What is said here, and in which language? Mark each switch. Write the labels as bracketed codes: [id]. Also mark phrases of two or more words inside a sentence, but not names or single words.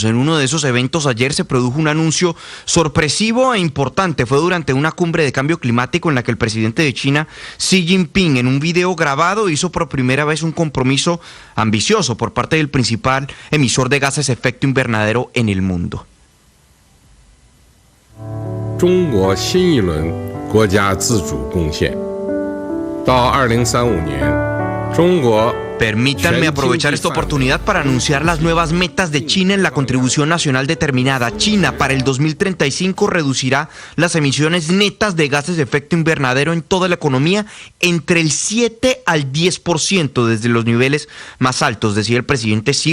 [es] En uno de esos eventos ayer se produjo un anuncio sorpresivo e importante. Fue durante una cumbre de cambio climático en la que el presidente de China, Xi Jinping, en un video grabado hizo por primera vez un compromiso ambicioso por parte del principal emisor de gases de efecto invernadero en el mundo. [zh] 中国新一轮国家自主贡献。到2035年，中国 [es] Permítanme aprovechar esta oportunidad para anunciar las nuevas metas de China en la contribución nacional determinada. China para el 2035 reducirá las emisiones netas de gases de efecto invernadero en toda la economía entre el 7 al 10% desde los niveles más altos, decía el presidente Xi.